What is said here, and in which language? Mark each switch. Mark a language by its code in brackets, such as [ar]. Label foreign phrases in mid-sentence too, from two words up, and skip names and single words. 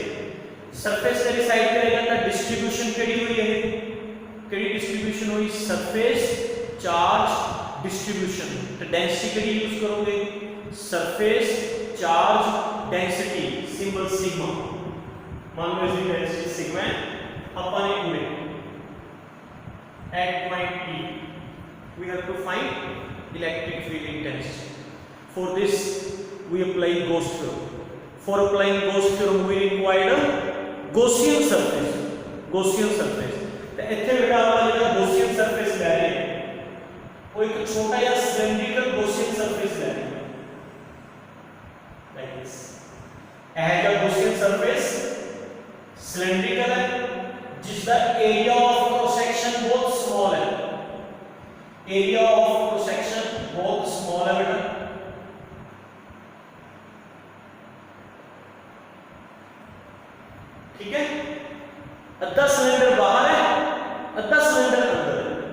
[hi] सरफेस से डिसाइड करेगा तो डिस्ट्रीब्यूशन केड़ी हुई है, केड़ी डिस्ट्रीब्यूशन हुई, [en] surface charge distribution. [hi] तो डेंसिटी केड़ी यूज करोगे, [en] surface charge density, symbol sigma. [hi] मान लो इसकी डेंसिटी सिग्मा है, अपन एक मिनट [en] at point P we have to find electric field intensity. For this we apply Gauss theorem. For applying Gauss theorem we require a Gaussian surface, Gaussian surface। [pa] तो ਇੱਥੇ बेटा ਆਪਾਂ ਜਿਹੜਾ [en] Gaussian surface [pa] ਲੈ ਰਹੇ ਹਾਂ ਉਹ ਇੱਕ ਛੋਟਾ ਜਿਹਾ [en] cylindrical Gaussian surface [pa] ਲੈ ਰਹੇ ਹਾਂ, [en] like this। [pa] ਇਹ ਜਿਹੜਾ [en] Gaussian surface cylindrical [hi] है, जिसका [en] area of cross section [hi] बहुत स्मॉल है, [en] area of cross section [hi] बहुत स्मॉल है बेटा। ठीक है, अद्धा सिलेंडर बाहर है, अद्धा सिलेंडर अंदर है।